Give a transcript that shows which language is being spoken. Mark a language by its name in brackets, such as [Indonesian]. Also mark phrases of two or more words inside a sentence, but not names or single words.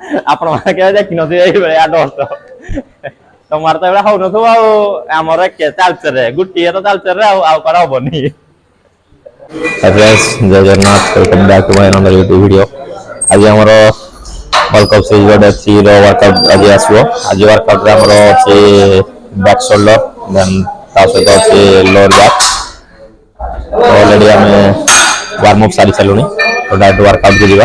[Odia] ଆପଣ ମାନେ କେବେ ଦେଖିନଥିବେ ଏଇଭଳିଆ ଡଷ୍ଟ ତମର ତ ଏଇଭଳିଆ ହଉନଥିବ ଆଉ ଆମର ତାଲଚେରରେ ଗୋଟିଏ ତ ତାଲଚେରରେ ଆଉ କୁଆଡେ ହବନି। [English] Hi guys, [Odia] ଜୟ ଜଗନ୍ନାଥ, [English] welcome back to my another YouTube video। [Odia] ଆଜି ଆମର [English] World Cup series [Odia] ଗୋଟେ ଅଛି ର ୱାର୍କଆଉଟ ଆଜି ଆସିବ। ଆଜି ୱାର୍କଆଉଟରେ ଆମର ଅଛି [English] back shoulder, [Odia] ଦେନ୍ ତା ସହିତ ଅଛି [English] lower back. [Odia] ଅଲରେଡି ଆମେ [English] warm up [Odia] ସାରି ସାରିଲୁଣି, ତ ଡାଇରେକ୍ଟ ୱାର୍କଆଉଟକୁ ଯିବା।